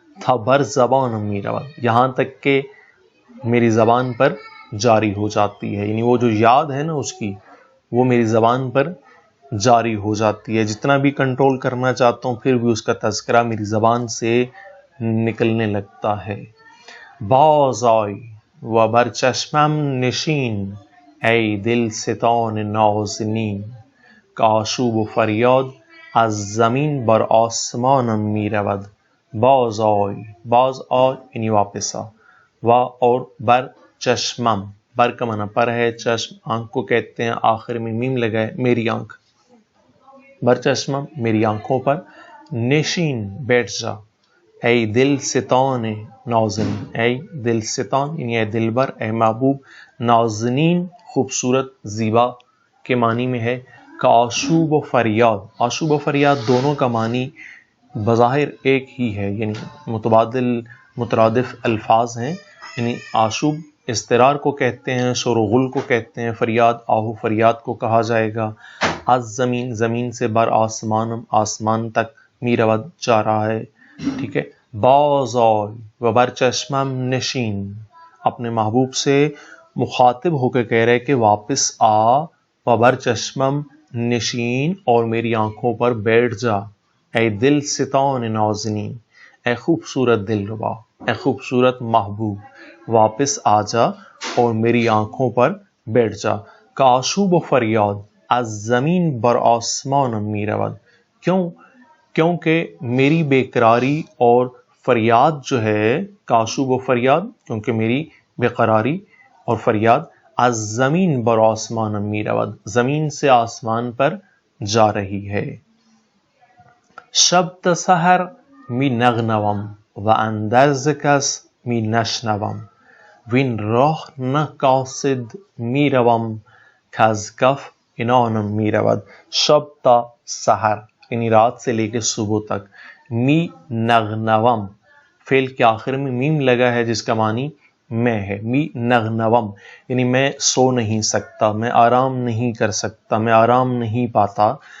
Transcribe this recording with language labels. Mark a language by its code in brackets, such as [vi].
[ur] تھا بر زبان میرا، یہاں تک کہ میری زبان پر جاری ہو جاتی ہے، یعنی وہ جو یاد ہے نا اس کی، وہ میری زبان پر جاری ہو جاتی ہے. جتنا بھی کنٹرول کرنا چاہتا ہوں پھر بھی اس کا تذکرہ میری زبان سے نکلنے لگتا ہے. [fa] باز آئی و بر چشمم نشین، ای دل ستان نازنین، که آشوب و فریاد از زمین بر آسمانم می رود. [ur] باز آئی، باز آ یعنی واپس آ، و اور بر چشمم، بر کا معنی پر ہے، چشم آنکھ کو کہتے ہیں، آخر میں میم لگا ہے، میری آنکھ، بر چشمم میری آنکھوں پر، نشین بیٹھ جا، اے دل ستان نازنین، اے دل ستان یعنی اے دلبر، اے محبوب، نازنین خوبصورت زیبا کے معنی میں ہے. کا آشوب و فریاد، آشوب و فریاد دونوں کا معنی بظاہر ایک ہی ہے، یعنی متبادل مترادف الفاظ ہیں. یعنی آشوب اضطرار کو کہتے ہیں، شور و غل کو کہتے ہیں، فریاد آہو فریاد کو کہا جائے گا. از زمین، زمین سے، بر آسمان، آسمان تک، می رود جا رہا ہے. ٹھیک ہے. [fa] باز آئی و بر چشمم نشین، [ur] اپنے محبوب سے مخاطب ہو کے کہہ رہے کہ واپس آ، [fa] و بر چشمم نشین [ur] اور میری آنکھوں پر بیٹھ جا، [fa] اے دل ستان نازنین، [ur] اے خوبصورت دل ربا، اے خوبصورت محبوب، واپس آ جا اور میری آنکھوں پر بیٹھ جا. [fa] کا آشوب و فریاد از زمین بر آسمان می رود، [ur] کیونکہ میری بے قراری اور فریاد جو ہے، کاشوب و فریاد کیونکہ میری بے قراری اور فریاد، [fa] از زمین بر آسمان می رود [ur] زمین سے آسمان پر جا رہی ہے. [fa] شب تا سحر می نغنوم و اندرز کس می نشنوم، وین راه نه قاصد می روم کز کف عنانم می رود. شب تا سحر [ur] یعنی رات سے لے کے صبح تک، می نغنوم فعل کے آخر میں میم لگا ہے جس کا معنی میں ہے. [fa] می نغنوم [ur] یعنی میں سو نہیں سکتا، میں آرام نہیں کر سکتا، میں آرام نہیں پاتا.